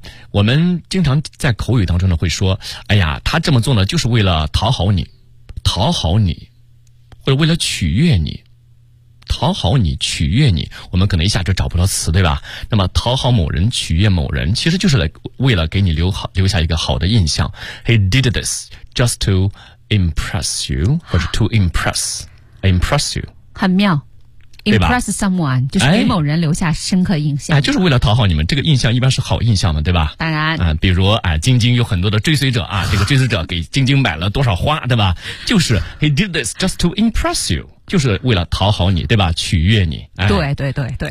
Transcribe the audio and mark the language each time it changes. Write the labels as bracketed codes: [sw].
[zh] 我们经常在口语当中呢会说，哎呀，他这么做呢就是为了讨好你，讨好你，或者为了取悦你。讨好你，取悦你，我们可能一下就找不到词，对吧？那么讨好某人，取悦某人，其实就是为了给你留下一个好的印象。 [en] He did this just to impress you， [zh] 或者 [en] to impress you， [zh] 很妙。Impress someone 就是给某人留下深刻印象，哎，就是为了讨好你们，这个印象一般是好印象嘛，对吧？当然，比如啊，晶晶有很多的追随者啊，这个追随者给晶晶买了多少花，对吧？就是 [en] He did this just to impress you。 [zh] 就是为了讨好你，对吧？取悦你，哎、对对对对，